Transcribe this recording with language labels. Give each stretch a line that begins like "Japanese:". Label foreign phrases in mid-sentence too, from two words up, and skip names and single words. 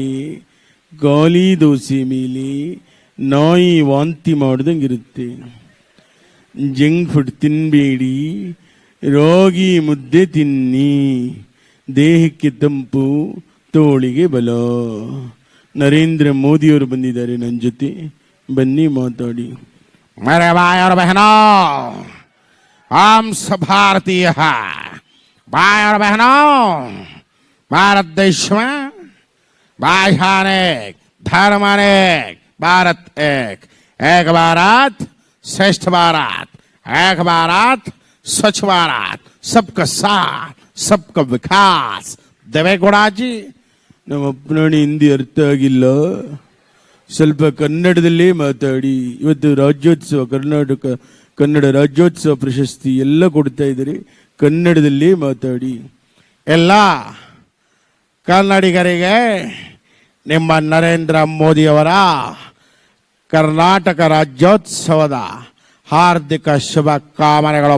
Kannada: ಗಾಲಿ ದೋಸೆ ಮೇಲೆ ನಾಯಿ ವಾಂತಿ ಮಾಡ್ದಂಗಿರುತ್ತೆ.
English: junk food
Kannada: ತಿನ್ನಬೇಡಿ, ರಾಗಿ ಮುದ್ದೆ ತಿನ್ನಿ, ದೇಹಕ್ಕೆ ತಂಪು, ತೋಳಿಗೆ ಬಲ. ನರೇಂದ್ರ ಮೋದಿಯವರು ಬಂದಿದ್ದಾರೆ ನನ್ನ ಜೊತೆ, ಬನ್ನಿ ಮಾತಾಡಿ.
Hindi: मेरे भाई और बहनों, हम सब भारतीय हैं. भाई और बहनों, भारत देश में भाषा अनेक, धर्म अनेक, भारत एक. एक भारत श्रेष्ठ भारत, एक भारत स्वच्छ भारत, सबका साथ, सबका विकास. देवेगौड़ा जी,
Kannada: ನಮ್ಮ ಅಪ್ಪನಾಣಿ ಹಿಂದಿ ಅರ್ಥ ಆಗಿಲ್ಲ, ಸ್ವಲ್ಪ ಕನ್ನಡದಲ್ಲೇ ಮಾತಾಡಿ. ಇವತ್ತು ರಾಜ್ಯೋತ್ಸವ, ಕರ್ನಾಟಕ ಕನ್ನಡ ರಾಜ್ಯೋತ್ಸವ ಪ್ರಶಸ್ತಿ ಎಲ್ಲ ಕೊಡ್ತಾ ಇದ್ದಾರೆ, ಕನ್ನಡದಲ್ಲೇ ಮಾತಾಡಿ. ಎಲ್ಲ ಕನ್ನಡಿಗರಿಗೆ ನಿಮ್ಮ ನರೇಂದ್ರ ಮೋದಿಯವರ ಕರ್ನಾಟಕ ರಾಜ್ಯೋತ್ಸವದ ಹಾರ್ದಿಕ ಶುಭಕಾಮನೆಗಳು.